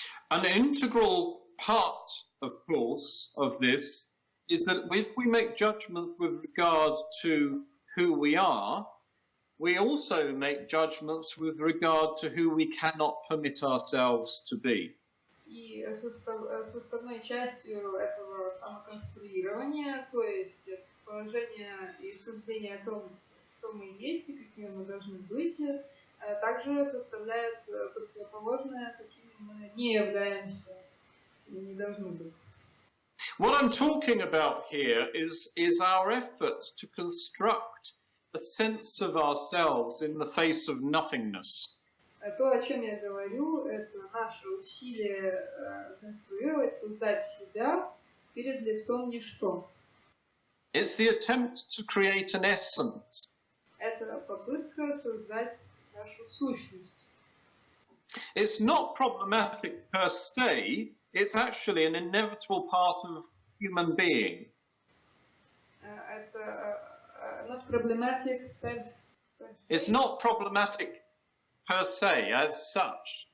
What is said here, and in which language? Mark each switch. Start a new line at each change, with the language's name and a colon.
English: An integral part, of course, of this is that if we make judgments with regard to who we are, we also make judgments with regard to who we cannot permit ourselves to be.
Russian: И составной частью этого самоконструирования, то есть положение и суждение о том, кто мы есть и какими мы должны быть, также составляет противоположное, какими мы не являемся и не должны быть.
English: What I'm talking about here is our effort to construct a sense of ourselves in the face of nothingness.
Russian: То, о чем я говорю, это наше усилие конструировать, создать себя перед лицом ничто.
English: It's the attempt to create an essence.
Russian: Это попытка создать нашу сущность.
English: It's not problematic per se, it's actually an inevitable part of human being.
Russian: Это
English: not problematic per se. It's not problematic per se, as such.